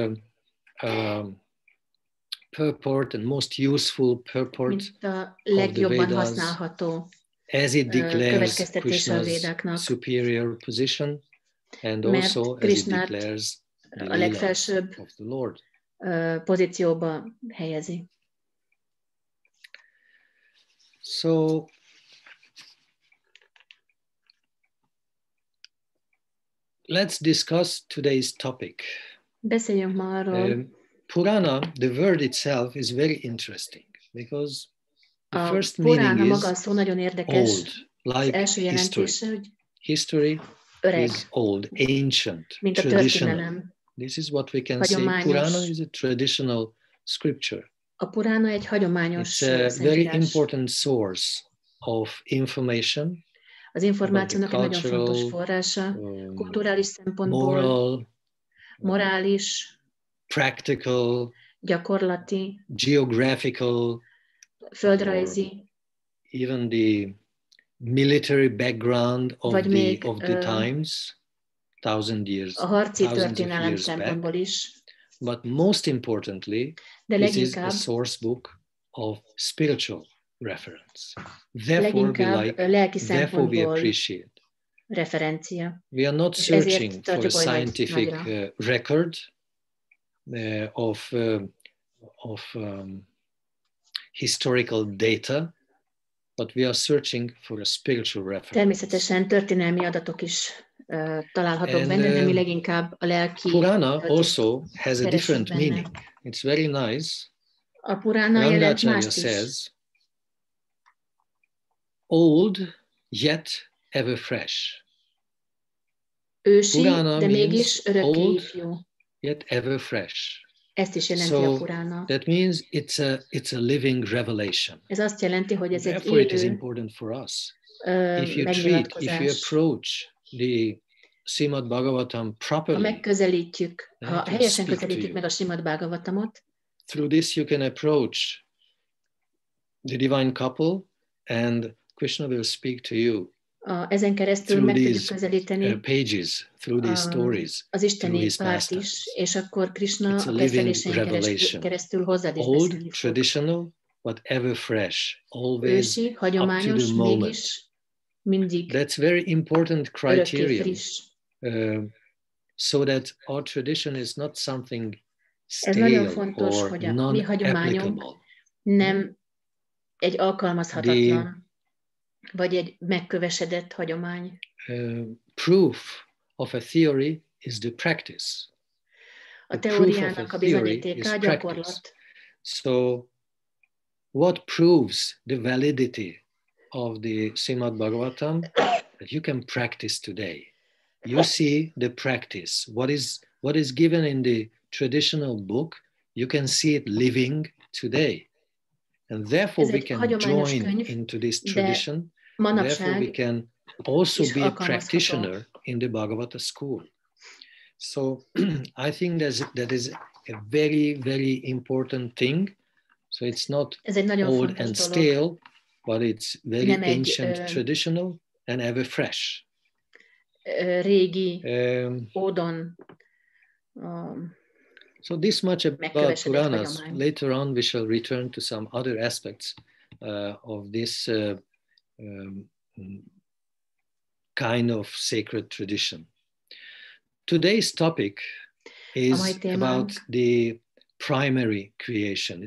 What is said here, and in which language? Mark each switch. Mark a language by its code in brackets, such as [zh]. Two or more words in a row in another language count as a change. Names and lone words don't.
[en] purport and most useful purport of the Vedas, as it declares Krishna's superior position, and also as it declares the legősibb of the Lord. [hu] Pozícióba helyezi. [en] So, let's discuss today's topic. [hu] Beszéljünk ma arról. [en] Purana, the word itself is very interesting because the first meaning is old, like history. History is old, ancient, traditional. This is what we can say. Purana is a traditional scripture. [hu] A Purana egy hagyományos [en] It's a very important source of information. [hu] Az információnak egy nagyon fontos forrása, kulturális szempontból, morális, [en] practical, [hu] gyakorlati, [en] geographical, [hu] földrajzi, [en] even the military background of the times, 1000 years, [hu] a harci történelem szempontból is. [en] But most importantly, this is a source book of spiritual reference. Therefore, we appreciate. [hu] Referencia. [en] We are not searching for a scientific record of historical data, but we are searching for a spiritual reference. [hu] Természetesen történelmi adatok is találhatók benne, de mi leginkább a lelki. [en] Purana also has a different meaning. It's very nice. [hu] A Purana jelent mást is. [en] Says, old yet ever fresh. [hu] Ősi, de mégis örökké ifjú. [en] Yet ever fresh. [hu] Ezt is jelenti a Purana. [en] That means it's a living revelation. [hu] Ez azt jelenti, hogy ez egy élő, [en] it is important for us. If you approach the Srimad Bhagavatam properly, [hu] ha megközelítjük, ha helyesen közelítjük meg a Srimad Bhagavatamot, [en] through this you can approach the divine couple and Krishna will speak to you. [hu] Ezen keresztül meg tudjuk közelíteni [en] pages, through these stories, [hu] az isteni párt is, és akkor Krishna a beszélésein keresztül hozzád is beszélni fog. [en] Traditional, but ever fresh, always [hu] ősi, hagyományos, mégis mindig [en] that's very important criteria, so that our tradition is not something stale or non-applicable. [hu] Nem egy alkalmazhatatlan, vagy egy megkövesedett hagyomány. [en] Proof of a theory is the practice. [hu] A teóriának a bizonyítéka a gyakorlat. [en] So, what proves the validity of the Srimad Bhagavatam? That you can practice today. You see the practice. What is given in the traditional book, you can see it living today. And therefore we can join into this tradition. Therefore we can also be a practitioner in the Bhagavata school. So I think that is a very, very important thing. So it's not old and stale, but it's very ancient, traditional, and ever fresh. [hu] Régi, ódon. [en] So this much about Puranas. Later on, we shall return to some other aspects of this kind of sacred tradition. Today's topic is about the primary creation.